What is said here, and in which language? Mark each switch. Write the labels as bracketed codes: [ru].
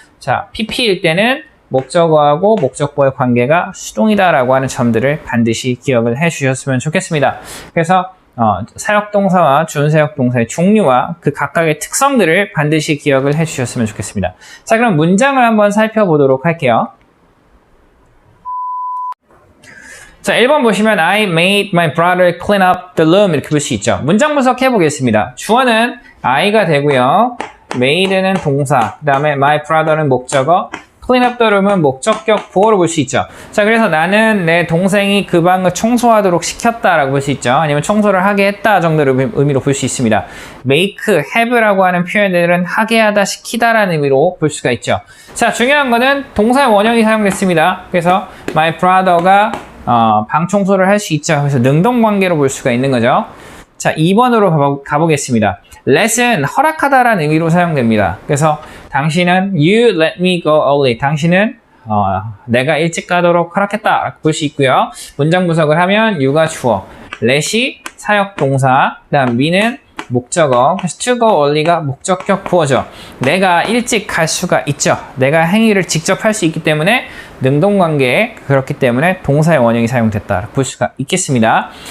[ko] 자, PP일 때는 목적어하고 목적보의 관계가 수동이다라고 하는 점들을 반드시 기억을 해 주셨으면 좋겠습니다. 그래서 사역동사와 준사역동사의 종류와 그 각각의 특성들을 반드시 기억을 해 주셨으면 좋겠습니다. 자, 그럼 문장을 한번 살펴보도록 할게요. 자, 1번 보시면 [en] I made my brother clean up the room [ko] 이렇게 볼 수 있죠. 문장 분석해 보겠습니다. 주어는 I가 되고요. made는 동사, 그 다음에 my brother는 목적어, [en] clean up the room [ko] 은 목적격 보어로 볼 수 있죠. 자, 그래서 나는 내 동생이 그 방을 청소하도록 시켰다라고 볼 수 있죠. 아니면 청소를 하게 했다 정도의 의미로 볼 수 있습니다. make, have라고 하는 표현들은 하게 하다, 시키다라는 의미로 볼 수가 있죠. 자, 중요한 거는 동사의 원형이 사용됐습니다. 그래서 my brother가 방 청소를 할 수 있죠. 그래서 능동관계로 볼 수가 있는 거죠. 자, 2번으로 가보겠습니다. let은 허락하다라는 의미로 사용됩니다. 그래서 당신은 [en] you let me go early. [ko] 당신은 내가 일찍 가도록 허락했다 볼 수 있고요. 문장 분석을 하면 you가 주어, let이 사역동사, 그 다음 me는 목적어, 그래서 [en] to go early [ko] 가 목적격 보어죠. 내가 일찍 갈 수가 있죠. 내가 행위를 직접 할 수 있기 때문에 능동관계에 그렇기 때문에 동사의 원형이 사용됐다 볼 수가 있겠습니다.